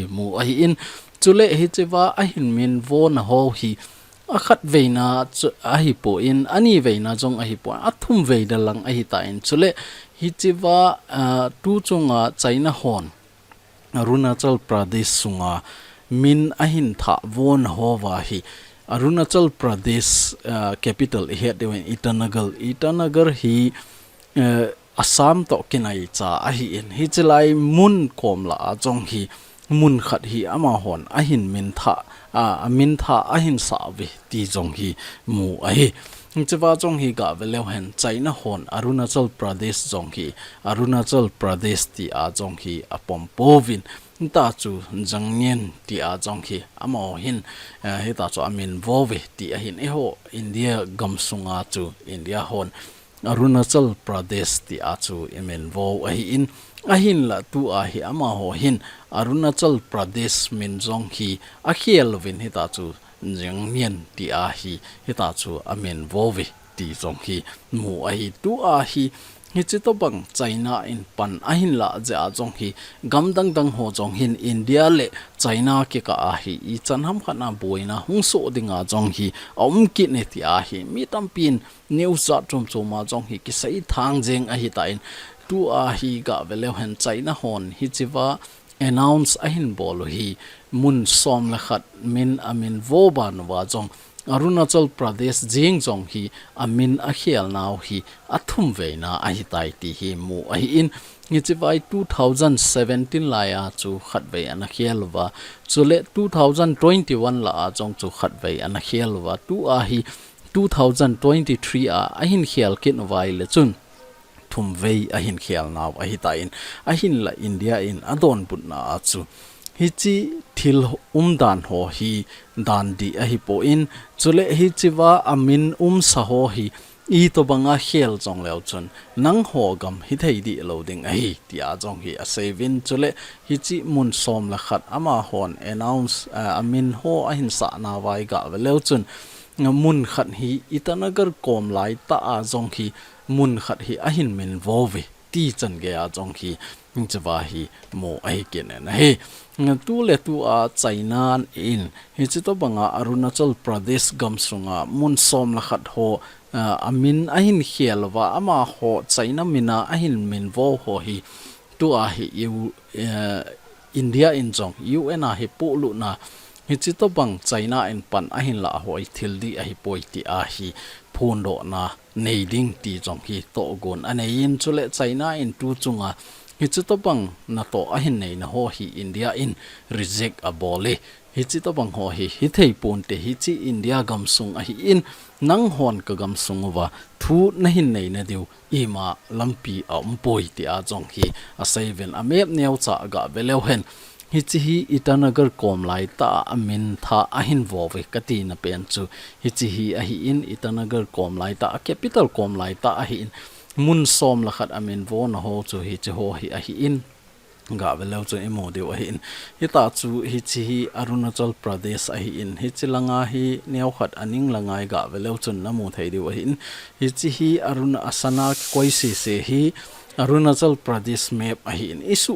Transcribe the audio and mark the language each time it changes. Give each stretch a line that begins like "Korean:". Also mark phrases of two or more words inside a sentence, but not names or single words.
Thado Chin: mu a hi in chule hichiwa ahin min vo na ho hi akhat veina ahi po in ani veina jong ahi po athum veida lang ahi ta in chule hi chiwa tu chunga China hon Arunachal Pradesh sunga min ahin tha von hova hi Arunachal Pradesh capital he dewen Itanagar hi Assam to kinai cha ahi in hi chilai mun komla jong hi mun khat hi ama hon ahin min tha min tha ahin sa ve ti jong hi mu a hi chewa jong hi ga veleu hen China hon Arunachal Pradesh jong hi Arunachal Pradesh ti a jong hi apom povin ta chu jangnyen ti a jong hi ama hin he ta chu amin vove ti a hin e ho India gamsunga chu India hon Arunachal Pradesh ti a chu emen vo a hi in ahin la tu a hi ama ho hin Arunachal Pradesh min jong hi a khiel vin hi ta chu jangnyen ti a hi ta chu amen vove ti jong hi mu a hi tu a hi hi chi to bang China in pan ahin la ja jong hi gam dang ho jong hin India le China ke ka a hi I chan ham khana BOINA hung so dinga jong hi ki ne ti a hi mi tampin news za chom ma jong hi ki sei thang jeng a hi ta in tu a hi ga veleu hen China hon hi chiwa announce ahin bol hi mun som la khat min amin vo ban wa jong Arunachal Pradesh jing jong hi amin a khial naw hi athum veina a hi tai ti hi mu a hi in ni chiwai 2017 la ya chu khat ve an khial wa chule 2021 la a jong chu khat ve an khial wa tu a hi 2023 a hin khial kin vai le chun thum vei ahin khial naw ahi ta in ahin la India in adon put na chu hi chi thil dan ho hi dan di ahi po in chule hi chiwa amin sa ho hi I to banga khel chong leo chun nang ho gam hi thei di loading ahi tia jong hi a sevin chule hi chi mun som la khat ama hon announce amin ho ahin sa na vai ga leo chun mun khat hi Itanagar kom lai ta a jong hi mun khat hi ahin min vove ti chan ge a jong hi chwa hi mo ai ken na he tu le tu a China in hi chi to banga Arunachal Pradesh gamsunga mun som la khat ho amin ahin khialwa ama ho China mina ahin min vo ho hi tu a hi India in jong UN a hi pu lu na hi chi to bang China in pan ahin la hoi thil di a hi poi ti a hi phun do na nei ding ti jong hi to gon anei in chule China in tu chunga hi chi to bang na to ahin nei na ho hi India in reject a bole hi chi to bang ho hi thei pon te hi chi India gamsung a hi in nang hon ka gamsung wa thu na hin nei na diu ima lampi a poi ti a jong hi a seven a mep NEOCHA ga veleu hen hi chi hi Itanagar kom lai ta amin tha ahin vove kati na pen chu hi chi hi a hi in Itanagar kom lai ta capital kom lai ta a hi in mun som la khat amin vo na ho chu hi chi ho hi a hi in ga veleu chu emo deu a hi in hi ta chu hi chi hi Arunachal Pradesh a hi in hi chi langa hi neu khat aning langai ga veleu chun na mu thei deu a hi in hi chi hi Aruna Asana koi se hi Arunachal Pradesh map a hi in isu